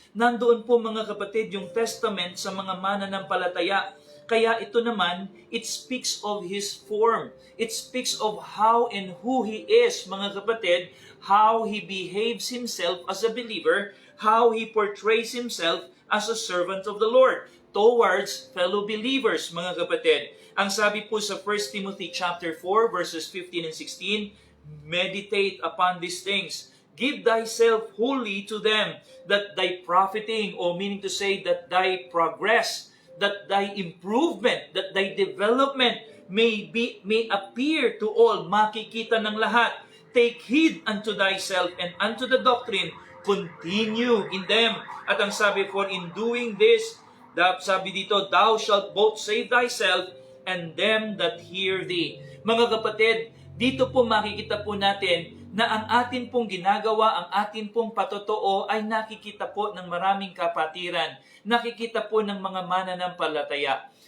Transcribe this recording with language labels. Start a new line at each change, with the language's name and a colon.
Filipino: Nandoon po, mga kapatid, yung testament sa mga mananampalataya. Kaya ito naman,
English: it speaks of His form. It speaks of how and who He is, mga kapatid, how He behaves Himself as a believer, how He portrays Himself as a servant of the Lord towards fellow believers, mga kapatid.
Filipino: Ang sabi po sa
English: 1 Timothy chapter 4, verses 15 and 16, meditate upon these things. Give thyself wholly to them, that thy profiting, or meaning to say that thy progress, that thy improvement, that thy development may appear to all,
Filipino: makikita ng lahat.
English: Take heed unto thyself and unto the doctrine, continue in them.
Filipino: At ang sabi,
English: for in doing this,
Filipino: sabi dito,
English: thou shalt both save thyself and them that hear thee.
Filipino: Mga kapatid, dito po makikita po natin na ang atin pong ginagawa, ang atin pong patotoo ay nakikita po ng maraming kapatiran. Nakikita po ng mga mananampalataya.